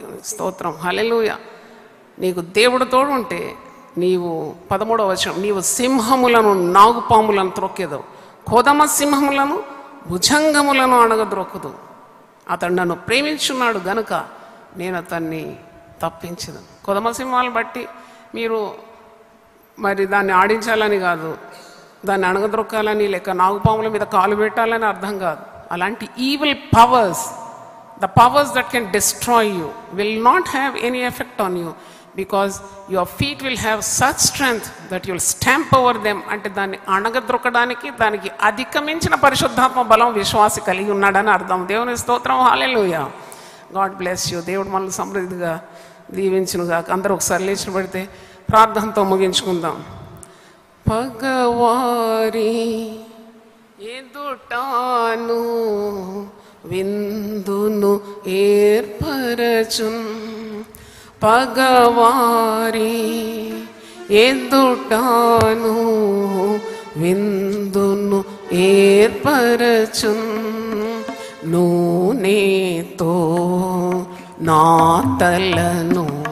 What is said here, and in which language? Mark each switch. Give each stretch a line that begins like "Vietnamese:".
Telugu: స్తోత్రం, హల్లెలూయా. నీకు దేవుడు తోడు ఉంటే నీవు 13వ వచనం, నీవు సింహములను నాగుపాములను త్రొక్కేదవు, కోదమ సింహములను భుజంగములను అణగద్రొక్కదు. అతడు నన్ను ప్రేమించున్నాడు గనుక నేను అతన్ని తప్పించదు. కోదమ సింహాలను బట్టి మీరు మరి దాన్ని ఆడించాలని కాదు, దాన్ని అణగద్రొక్కాలని, లేక నాగుపాముల మీద కాలు పెట్టాలని అర్థం కాదు.
English: అలాంటి evil powers, the powers that can destroy you, will not have any effect on you, because your feet will have such strength that you will stamp over them.
Telugu: అంటే దాన్ని అణగద్రొక్కడానికి దానికి అధికమించిన పరిశుద్ధాత్మ బలం విశ్వాసి కలిగి ఉన్నాడని అర్థం. దేవుని స్తోత్రం, హల్లెలూయా.
English: God bless you.
Telugu: దేవుడు మనల్ని సమృద్ధిగా దీవించునుగా. అందరూ ఒకసారి లేచి పడితే ప్రార్థనతో ముగించుకుందాం. పగవారి ఎదుటాను విందును ఏర్పరచున్, పగవారి ఎదుటాను విందును ఏర్పరచున్, నూనెతో నా తలను